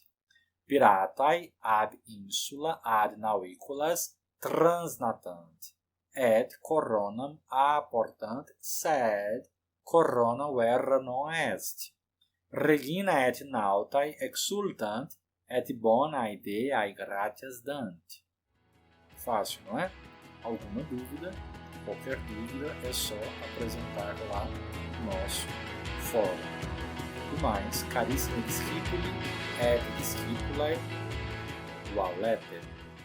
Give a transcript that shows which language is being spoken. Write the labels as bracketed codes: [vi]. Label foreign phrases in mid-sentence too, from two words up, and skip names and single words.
[la] Piratae ab insula ad naviculas transnatant. Et coronam apportant, sed corona verra non est. Regina et nautae exultant, et bona ideae gratias dant. [pt] Fácil, não é? Alguma dúvida? Qualquer dúvida é só apresentar lá no nosso fórum. Do mais, [la] carissimi discipuli et discipulae, valete.